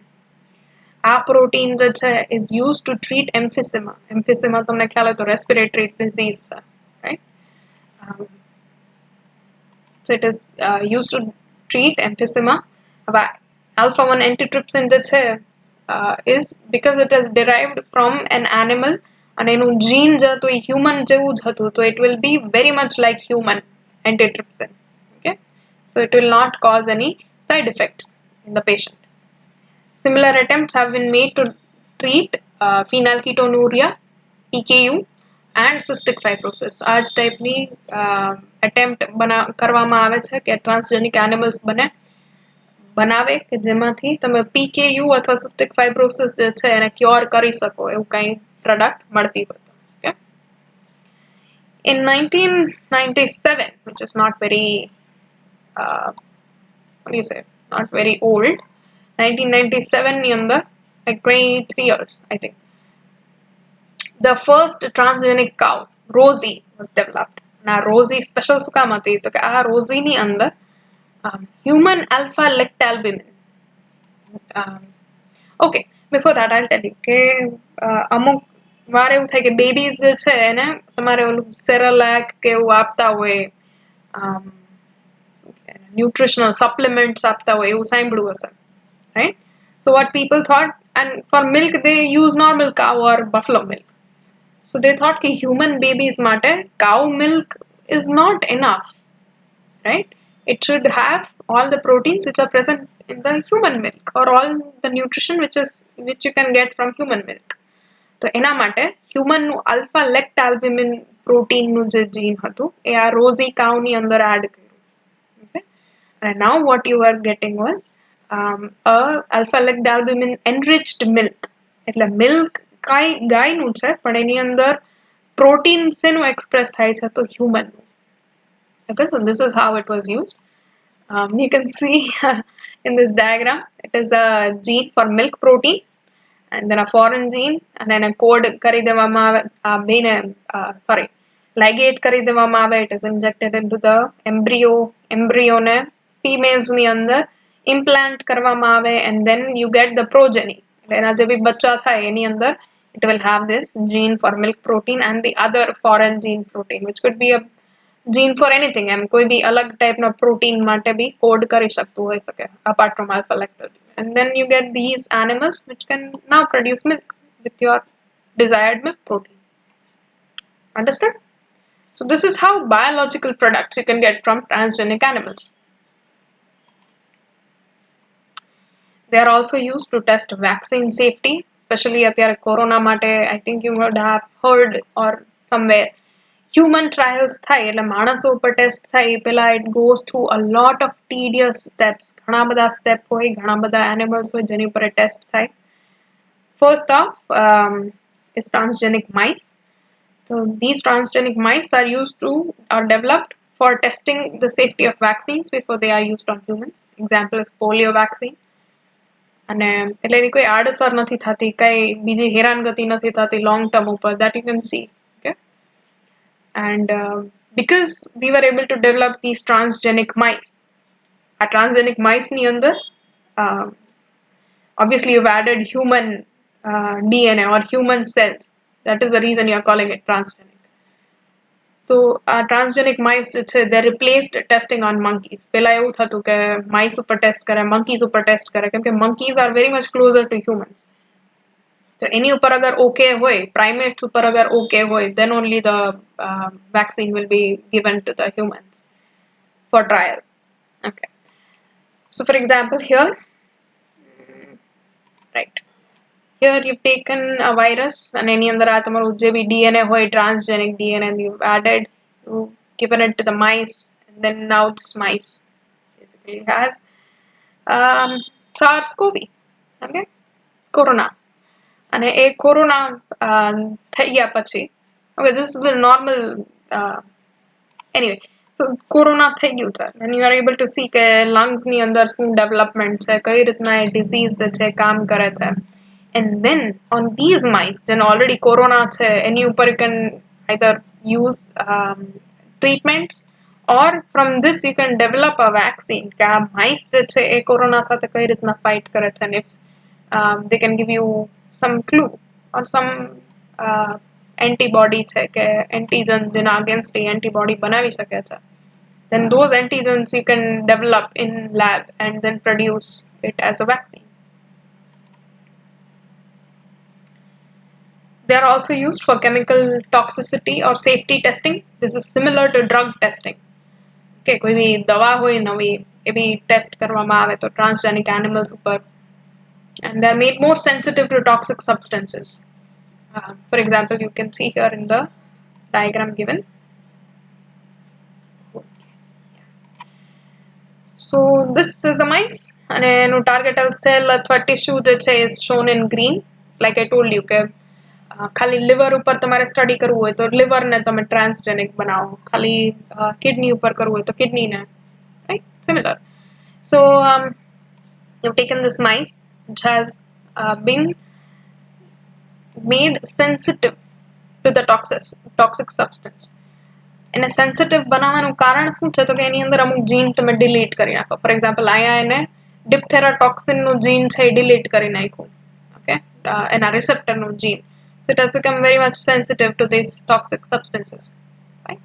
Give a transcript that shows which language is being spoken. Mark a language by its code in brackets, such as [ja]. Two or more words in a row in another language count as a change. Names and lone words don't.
[gu] આ પ્રોટીન જે છે [en] is used to treat emphysema. [gu] Emphysema તમને ખ્યાલ હોય તો [en] respiratory disease [gu] છે, right? [en] So it is used to treat emphysema. Alpha-1 antitrypsin [gu] જે છે [en] is because it is derived from an animal [gu] અને એનું જીન જે હતું એ હ્યુમન જેવું જ હતું, તો [en] it will be very much like human antitrypsin. Okay, so it will not cause any side effects in the patient. Similar attempts have been made to treat phenylketonuria, PKU, and cystic fibrosis. [gu] આ જ ટાઈપની attempt કરવામાં આવે છે કે [en] transgenic animals [gu] બનાવે કે જેમાંથી તમે PKU અથવા [en] cystic fibrosis [gu] જે છે એને ક્યોર કરી શકો એવું કંઈ પ્રોડક્ટ મળતી હોય. [en] Okay? In 1997, which is not very what do you say, not very old, 1997 [gu] ની અંદર, [en] like 23 years I think, the first transgenic cow Rosie was developed. Now Rosie special [gu] શું કામ હતી તો કે આ Rosie ની અંદર [en] human alpha lactalbumin. Okay, before that I'll tell you [gu] કે અમુક વાર એવું થાય કે બેબીઝ જે છે એને તમારે ઓલું સેરેલેક કે એવું આપતા હોય, [en] nutritional supplements [gu] આપતા હોય એવું સાંભળ્યું હશે, [en] right? So what people thought, and for milk they use normal cow or buffalo milk. So they thought that human babies mate cow milk is not enough, right? It should have all the proteins which are present in the human milk, or all the nutrition which you can get from human milk. [gu] તો એના માટે હ્યુમન નું [en] alpha lactalbumin protein [gu] નું જે જીન હતું એ આ રોઝી કાઉ ની અંદર એડ કર્યું. [en] Okay, and now what you are getting was alpha lactalbumin enriched milk. [gu] એટલે મિલ્ક ગાયનું છે પણ એની અંદર પ્રોટીન શેનું એક્સપ્રેસ થાય છે તો હ્યુમન નું. [en] Okay, so this is how it was used. You can see in this diagram it is a gene for milk protein and then a foreign gene, and then a code [gu] કરી દેવામાં આવે, [en] ligate [gu] કરી દેવામાં આવે. [en] It is injected into the embryo [gu] ને females ની અંદર implant કરવામાં આવે, [en] and then you get the progeny. [gu] એના જે બી બચ્ચા થાય એની અંદર [en] it will have this gene for milk protein and the other foreign gene protein, which could be a gene for anything. [gu] એમ કોઈ બી અલગ ટાઈપનો પ્રોટીન માટે બી કોડ કરી શકતું હોઈ શકે [en] apart from alpha lactalbumin. And then you get these animals which can now produce milk with your desired milk protein. Understood? So this is how biological products you can get from transgenic animals. They are also used to test vaccine safety, especially [gu] અત્યારે corona માટે. [en] I think you would have heard or somewhere human trials [gu] થાય એટલે માણસો ઉપર ટેસ્ટ થાય પેલા [en] it goes through a lot of tedious steps. [gu] ઘણા બધા સ્ટેપ હોય, ઘણા બધા animals હોય જેની ઉપર ટેસ્ટ થાય. [en] First off is transgenic mice. So these transgenic mice are developed for testing the safety of vaccines before they are used on humans. Example is polio vaccine. [gu] અને એટલે એની કોઈ આડઅસર નથી થતી, કઈ બીજી હેરાનગતિ નથી થતી [en] long term [gu] ઉપર, [en] that you can see. Okay, and because we were able to develop these transgenic mice, આ transgenic mice [gu] ની અંદર [en] obviously you've added human DNA or human cells. That is the reason you are calling it transgenic. So transgenic mice they replaced testing on monkeys. [gu] પેલા એવું થતું કે [en] mice ઉપર test કરે, monkeys ઉપર test કરે, [gu] કેમ કે [en] monkeys are very much closer to humans. [gu] તો એની ઉપર અગર okay હોય, primates ઉપર અગર okay હોય, [en] then only the vaccine will be given to the humans for trial. Okay. So for example here, right. Here you've taken a virus and any [gu] અંદર આ તમારું જે બી DNA હોય, [en] transgenic DNA, you've added, you've given it to the mice, and then now this mice basically has SARS-CoV, okay, corona. [gu] અને એ કોરોના થઈ ગયા પછી, [en] okay, this is the normal anyway, so [gu] કોરોના થઈ ગયું છે [en] and you are able to see કે lungs [gu] ની અંદર શું [en] development [gu] છે, કઈ રીતના એ [en] disease [gu] છે કામ કરે છે. [en] And then on these mice, then already corona [gu] છે એની ઉપર [en] you can either use treatments or from this you can develop a vaccine [gu] કે આ [en] mice [gu] જે છે એ કોરોના સાથે કઈ રીતના [en] fight [gu] કરે છે, [en] and if they can give you some clue or some antibody [gu] છે કે [en] antigen જેના against antibody [gu] બનાવી શકે છે, [en] then those antigens you can develop in lab and then produce it as a vaccine. They are also used for chemical toxicity or safety testing. This is similar to drug testing. [gu] Okay, કોઈ બી દવા હોય નવી એ બી ટેસ્ટ કરવામાં આવે તો [en] transgenic animals [gu] ઉપર, [en] and they are made more sensitive to toxic substances. For example, you can see here in the diagram given. So this is a mice and એનું targeted cell અથવા tissue [gu] જે છે [en] is shown in green. Like I told you [gu] કે ખાલી liver ઉપર તમારે સ્ટડી કરવું હોય તો liver ને તમે transgenic બનાવો, ખાલી kidney ઉપર કરવું હોય તો kidney ને, [en] right, similar. So you've taken this mice which has been made sensitive to the toxic substance. [gu] એને સેન્સિટિવ બનાવવાનું કારણ શું છે તો કે એની અંદર અમુક જીન તમે ડિલીટ કરી નાખો. [en] for example [gu] અહીંયા એને [en] diphtheria toxinનું [gu] જીન છે એ ડિલીટ કરી નાખ્યું, ઓકે, એના રિસેપ્ટરનું જીન. [en] So it has become very much sensitive to these toxic substances, right?